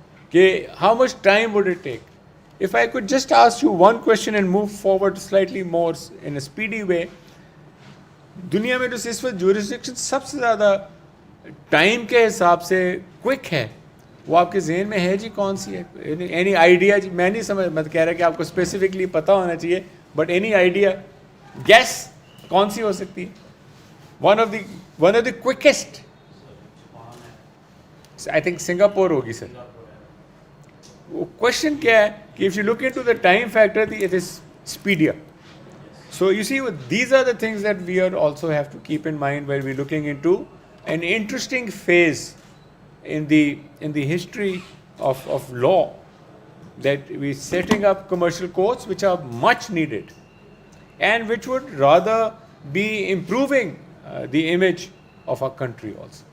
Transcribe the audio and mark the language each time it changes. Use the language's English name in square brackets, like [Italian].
[English] کہ how much time would it take? If I could just ask you one question and move forward slightly more in a speedy way, [Urdu] دنیا میں جو اس وقت jurisdiction سب سے زیادہ time کے حساب سے کوئک ہے, وہ آپ کے ذہن میں ہے جی کون سی ہے؟ اینی آئیڈیا جی, میں نہیں سمجھ, میں کہہ رہا کہ آپ کو اسپیسیفکلی پتہ ہونا چاہیے, بٹ اینی آئیڈیا گیس کون سی ہو سکتی ہے؟ [English] one of the quickest I think [Urdu] Singapore ہوگی سر. وہ کوشچن کیا ہے کہ [English] If you look in to the time factor it is speedier. So you see, these are the things that we are also have to keep in mind while we're looking into an interesting phase in the history of law, that we're setting up commercial courts which are much needed and which would rather be improving the image of our country also.